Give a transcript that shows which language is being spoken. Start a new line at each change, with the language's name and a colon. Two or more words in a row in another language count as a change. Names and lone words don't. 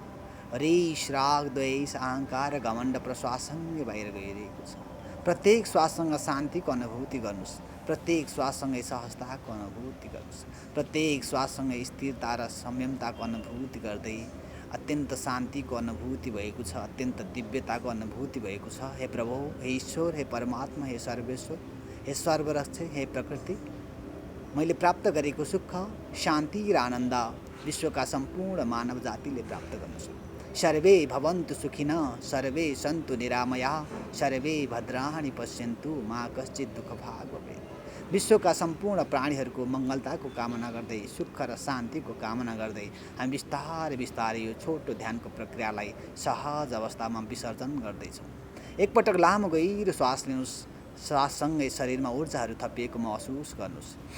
Nepali: हरेस, राग, द्वेष, अहङ्कार र घमण्ड प्रश्वाससँगै बाहिर गइरहेको छ। प्रत्येक श्वाससँग शान्तिको अनुभूति गर्नुहोस्। प्रत्येक श्वाससँगै सहजताको अनुभूति गर्नुहोस्। प्रत्येक श्वाससँगै स्थिरता र संयमताको अनुभूति गर्दै अत्यन्त शान्तिको अनुभूति भएको छ। अत्यन्त दिव्यताको अनुभूति भएको छ। हे प्रभु, हे ईश्वर, हे परमात्मा, हे सर्वेश्वर, हे सर्वरक्षक, हे प्रकृति, मैले प्राप्त गरेको सुख, शान्ति र आनन्द विश्वका सम्पूर्ण मानव जातिले प्राप्त गर्नुहोस्।
Sanskrit: सर्वे भवन्तु सुखिनः, सर्वे सन्तु निरामयाः, सर्वे भद्राणि पश्यन्तु, मा कश्चित् दुःखभाग् भवेत्।
Nepali: विश्वका सम्पूर्ण प्राणीहरूको मङ्गलताको कामना गर्दै, सुख र शान्तिको कामना गर्दै हामी बिस्तारै बिस्तारै यो छोटो ध्यानको प्रक्रियालाई सहज अवस्थामा विसर्जन गर्दैछौँ। एकपटक लामो गहिरो श्वास लिनुहोस्। श्वाससँगै शरीरमा ऊर्जाहरू थपिएको महसुस गर्नुहोस्।